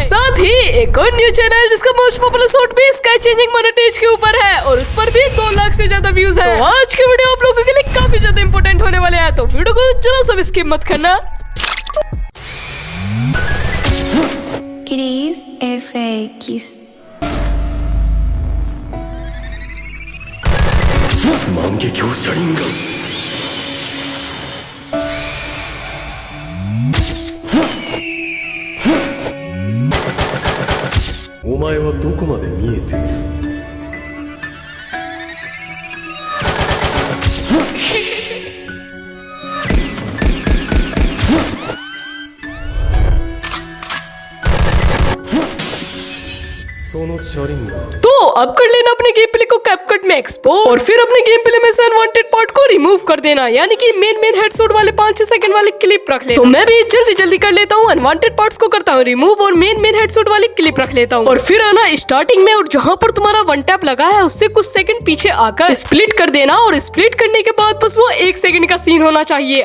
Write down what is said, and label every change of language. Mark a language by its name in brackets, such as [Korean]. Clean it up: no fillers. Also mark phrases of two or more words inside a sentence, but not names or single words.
[Hindi] साथ ही एक और [English] new channel [Hindi] जिसका [English] most popular shot [Hindi] भी [English] sky changing monetize [Hindi] के ऊपर है और उस पर भी 2 लाख से ज्यादा व्यूज है। तो आज की वीडियो आप लोगों के लिए काफी ज्यादा इंपॉर्टेंट होने वाले हैं, तो वीडियो को जरा सा स्किप मत करना। Cris FX [Japanese] 万華鏡車輪ガンお前はどこまで見えているその車輪ガン [Hindi] तो अब कर लेना अपने [English] game play [Hindi] को कैपकट में एक्सपोर्ट और फिर अपने गेम प्ले में से [English] unwanted part [Hindi] को रिमूव कर देना, यानी कि [English] main headshot [Hindi] वाले 5-6 सेकंड वाले क्लिप रख लेना। तो मैं भी जल्दी कर लेता हूँ, [English] unwanted parts [Hindi] को करता हूँ रिमूव और [English] main headshot [Hindi] वाली क्लिप रख लेता हूँ। और फिर आना स्टार्टिंग में और जहाँ पर तुम्हारा [English] one tap [Hindi] लगा है उससे कुछ सेकंड पीछे आकर स्प्लिट कर देना और स्प्लिट करने के बाद बस वो 1 सेकंड का सीन होना चाहिए।